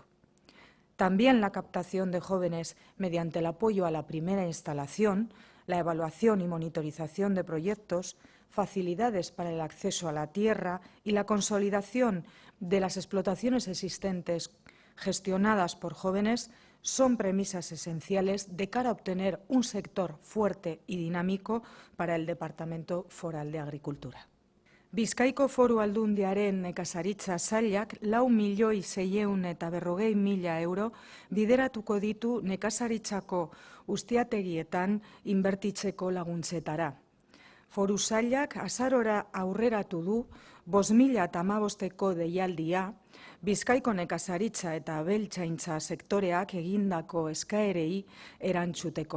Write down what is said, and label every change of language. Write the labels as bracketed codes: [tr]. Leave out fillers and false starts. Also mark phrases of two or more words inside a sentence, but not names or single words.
[es] También la captación de jóvenes mediante el apoyo a la primera instalación, la evaluación y monitorización de proyectos, facilidades para el acceso a la tierra y la consolidación de las explotaciones existentes gestionadas por jóvenes son premisas esenciales de cara a obtener un sector fuerte y dinámico para el Departamento Foral de Agricultura. [eu] Bizkaiko Foru Aldundiaren nekazaritza sailak 4.640.000 euro bideratuko ditu nekazaritzako ustiategietan inbertitzeko laguntzetara. Foru sailak azarora aurreratu du 2015ko deialdia Bizkaiko nekazaritza eta abeltzaintza sektoreak egindako eskaerei erantzuteko.